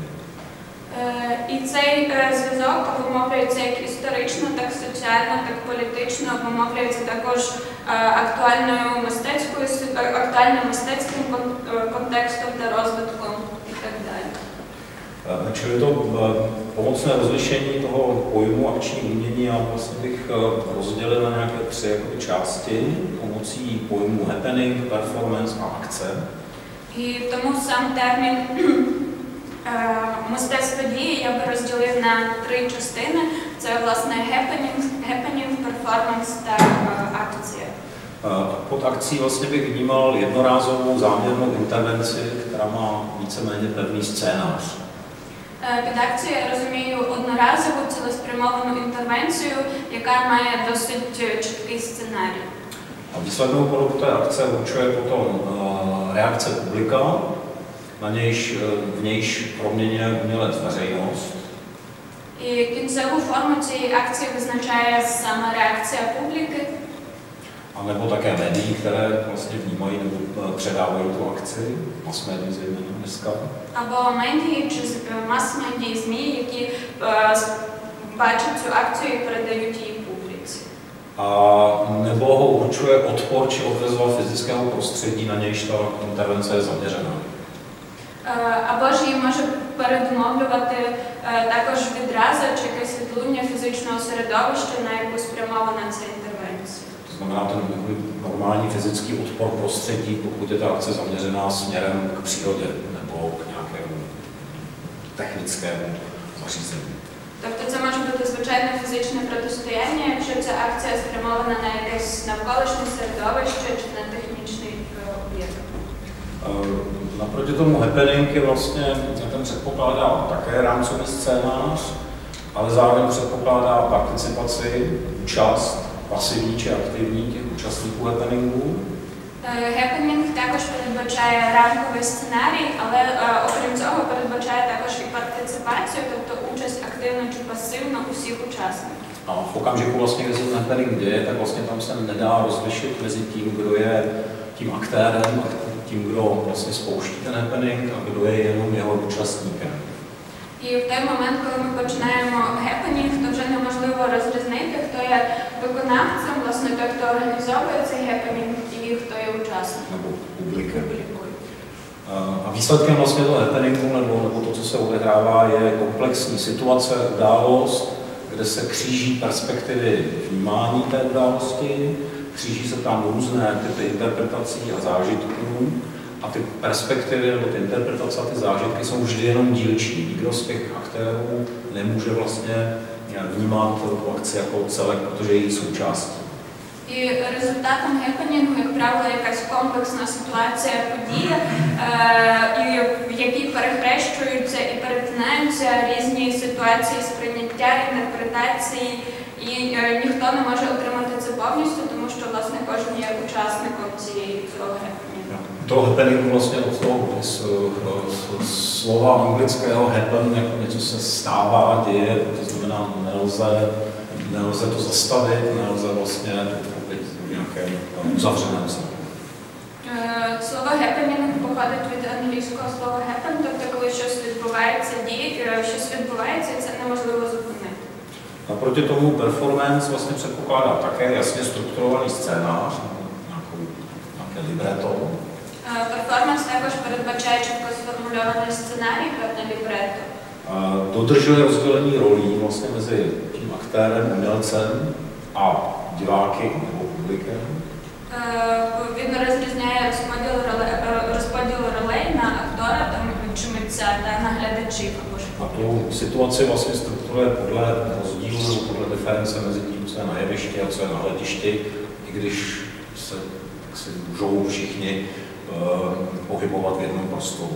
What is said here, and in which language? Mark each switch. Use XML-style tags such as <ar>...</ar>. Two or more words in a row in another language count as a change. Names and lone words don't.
<uk>І цей зв'язок обумовлюється як історично, так соціально, так політично, обумовлюється також актуальним мистецьким контекстом та розвитком і так далі.</uk> <cs>Čili to pomocné rozlišení toho pojmu akční umění já vlastně bych rozdělil na nějaké tři části pomocí pojmu</cs> <en>happening, performance</en> <cs>a akce.</cs> <uk>І тому сам термін мистецтво дії я би розділив на три частини. Це, власне,</uk> <en>happening, performance</en> <uk>та akce.</uk> <cs>Pod akcí vlastně bych vnímal jednorázovou záměrnou intervenci, která má víceméně pevný scénář.</cs> <uk>Під акцією я розумію одноразову цілеспрямовану інтервенцію, яка має досить чіткий сценарій.</uk> <cs>A výslednou podobu té akce určuje potom reakce publika, v nějž proměňuje umělec veřejnost.</cs> <uk>І кінцеву форму цієї акції визначає саме реакція публіки.</uk> <cs>A nebo také médií, které vlastně vnímají nebo předávají tu akci, mass-médii zejména dneska.</cs> <uk>Або медії чи мас-медії, ЗМІ, які бачать цю акцію і передають її публіці.</uk> <cs>A nebo ho určuje odpor či odvezva fyzického prostředí, na nějž ta intervence je zaměřená.</cs> <uk>Або ж її може передумовлювати також відраза чи якесь відлуння фізичного середовища, на яку спрямована ця інтервенція.</uk> <cs>To znamená ten normální fyzický odpor prostředí, pokud je ta akce zaměřená směrem k přírodě nebo k nějakému technickému zařízení.</cs> <uk>Тобто це може бути звичайне фізичне протистояння, якщо ця акція спрямована на якесь навколишнє середовище чи на технічний об'єкт.</uk> <cs>Naproti tomu happening je vlastně, ten předpokládá také rámcový scénář, ale zároveň předpokládá participaci, účast, pasivní či aktivní těch účastníků happeningu.</cs> <uk>Happening також передбачає рамковий сценарій, але окрім цього передбачає також і партиципацію, тобто участь активно чи пасивно усіх учасників.</uk> <cs>A v okamžiku vlastně, kdy se ten happening děje, tak vlastně tam se nedá rozlišit mezi tím, kdo je tím aktérem a tím, kdo vlastně spouští ten happening a kdo je jenom jeho účastníkem.</cs> <uk>І в той момент, коли ми починаємо happening, то вже неможливо розрізнити, хто є виконавцем, власне, той, хто організовує цей happening, і хто є учасником.</uk> <cs>Nebo publikem. A výsledkem vlastně toho happeningu nebo to, co se odehrává, je komplexní situace, událost, kde se kříží perspektivy vnímání té události, kříží se tam různé typy interpretací a zážitků a ty perspektivy nebo ty interpretace a ty zážitky jsou vždy jenom dílčí. Nikdo z těch aktérů nemůže vlastně vnímat tu akci jako celek, protože je její součástí.</cs> <uk>І результатом гепенінгу, як правило, якась комплексна ситуація, подія, в якій перехрещуються і перетинаються різні ситуації сприйняття, інтерпретації, і ніхто не може отримати це повністю, тому що, власне, кожен є учасником цього гепенінгу.</uk> <cs>To happeningu vlastně od toho slova anglického happen, jako něco se stává, děje, to znamená nelze to zastavit, nelze vlastně pochopit v nějakém uzavřeném stavu.</cs> <uk>Слово happening походить від англійського слова happen, тобто коли щось відбувається, щось відбувається, і це неможливо зупинити.</uk> <cs>Naproti tomu performance vlastně předpokládá také jasně strukturovaný scénář, nějaké libretto.</cs> <uk>Перформанс також передбачає чітко сформульований сценарій, певне лібретто.</uk> <cs>Dodržuje rozdělení rolí vlastně mezi tím aktérem, umělcem a diváky nebo publikem.</cs> <uk>Він розрізняє розподіл ролей на актора чи митця та на глядачів.</uk> <cs>A tu situaci vlastně strukturuje podle rozdílu nebo podle diference mezi tím, co je na jevišti a co je na hledišti, i když se můžou všichni pohybovat v jednom prostoru.</cs>